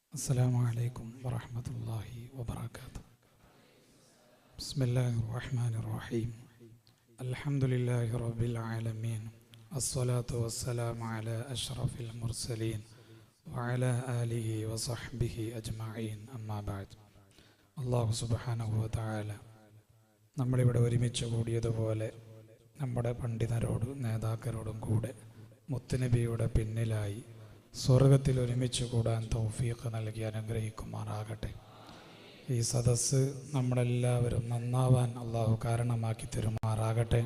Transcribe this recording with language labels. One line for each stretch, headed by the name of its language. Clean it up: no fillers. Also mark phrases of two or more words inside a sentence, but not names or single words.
Arabic: السلام عليكم ورحمة الله وبركاته. بسم الله الرحمن الرحيم. الحمد لله رب العالمين، الصلاة والسلام على أشرف المرسلين وعلى آله وصحبه أجمعين. أما بعد. الله سبحانه وتعالى
Malayalam: നമ്മളിവിടെ ഒരുമിച്ച് കൂടിയതുപോലെ നമ്മുടെ പണ്ഡിതരോടും നേതാക്കളോടും കൂടെ മുത്തുനബിയുടെ പിന്നിലായി സ്വർഗത്തിൽ ഒരുമിച്ച് കൂടാൻ തൗഫീഖ് നൽകി അനുഗ്രഹിക്കുമാറാകട്ടെ. ഈ സദസ്സ് നമ്മളെല്ലാവരും നന്നാവാൻ അള്ളാഹു കാരണമാക്കി തരുമാറാകട്ടെ.